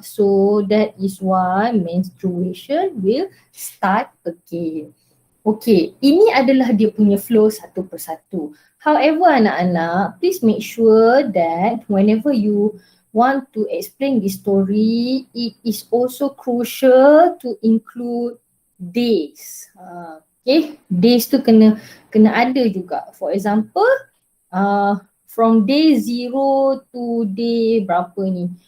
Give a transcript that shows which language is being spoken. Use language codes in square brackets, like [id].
[en] So that is why menstruation will start again. [ms] Okay, ini adalah dia punya flow satu persatu. [en] However, anak-anak, please make sure that whenever you want to explain this story, it is also crucial to include days. Okay, days [ms] tu kena ada juga. [en] For example, from day 0 to day [ms] berapa ni?